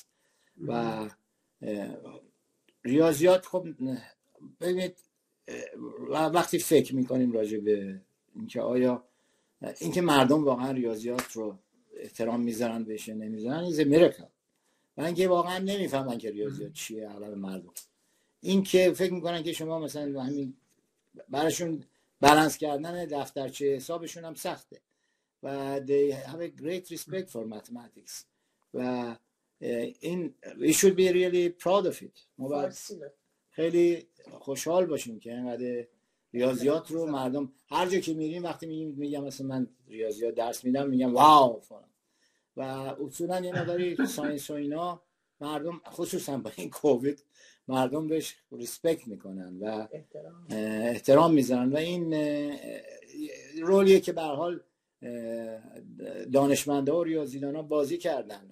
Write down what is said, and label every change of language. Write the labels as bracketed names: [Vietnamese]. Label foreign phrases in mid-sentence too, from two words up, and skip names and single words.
[Persian] و ریاضیات خب ببینید وقتی فکر میکنیم راجع به اینکه آیا اینکه مردم واقعا ریاضیات رو احترام میذارن بهش نمیذارن، [English] is miracle. [Persian] و اینکه واقعا نمیفهمن که ریاضیات چیه اغلب مردم. این که فکر میکنن که شما مثلا همین براشون بالانس کردن دفترچه حسابشون هم سخته و [English] they have a great respect for mathematics [Persian] و این [English] we should be really proud of it. [Persian] ما باید خیلی خوشحال باشیم که اینقدر ریاضیات رو مردم هر جا که میریم وقتی میگم مثلا من ریاضیات درس میدم میگم واو فلان. و اصولا یه مقداری ساینس و اینا مردم خصوصا با این کووید مردم بهش ریسپکت میکنن و احترام میذارن و این رولیه که به هر حال دانشمندا و ریاضیدانا بازی کردن.